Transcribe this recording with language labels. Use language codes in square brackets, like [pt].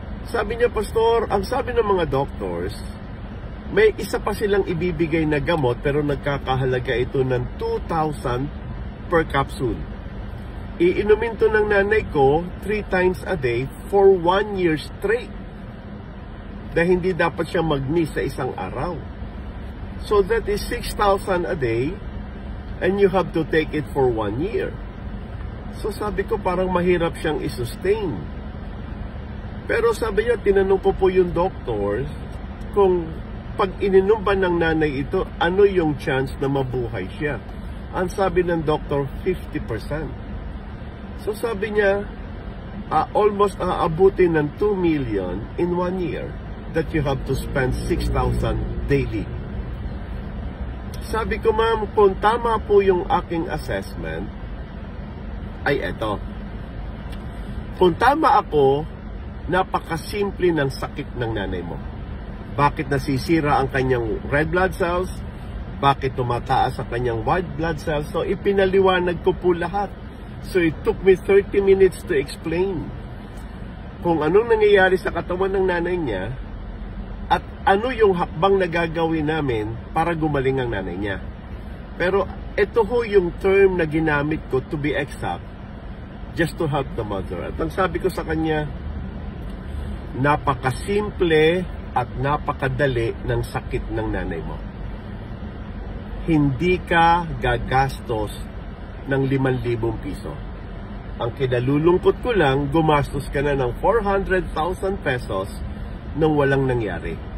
[tl] Sabi niya, Pastor, ang sabi ng mga doctors, may isa pa silang ibibigay na gamot pero nagkakahalaga ito ng 2,000 per capsule. Iinumin to ng nanay ko [en] 3 times a day for 1 year straight. [tl] Dahil hindi dapat siya mag-miss sa isang araw. [en] So that is 6,000 a day and you have to take it for 1 year. [tl] So sabi ko parang mahirap siyang i-sustain. Pero sabi niya, tinanong ko po yung doctors kung pag ininom ba ng nanay ito, ano yung chance na mabuhay siya? Ang sabi ng doctor, 50%. So sabi niya, almost aabutin ng 2 million [en] in 1 year that you have to spend 6,000 daily. [tl] Sabi ko, ma'am, kung tama po yung aking assessment, ay eto. Kung tama ako, napakasimple ng sakit ng nanay mo. Bakit nasisira ang kanyang red blood cells? Bakit tumataas ang kanyang white blood cells? So, ipinaliwanag ko po lahat. [en] So, it took me 30 minutes to explain [tl] kung anong nangyayari sa katawan ng nanay niya at ano yung hakbang na gagawin namin para gumaling ang nanay niya. Pero, ito ho yung term na ginamit ko, [en] to be exact, just to help the mother. [tl] At ang sabi ko sa kanya, napakasimple at napakadali ng sakit ng nanay mo. Hindi ka gagastos ng 5,000 piso. Ang kinalulungkot ko lang, gumastos ka na ng 400,000 pesos nang walang nangyari.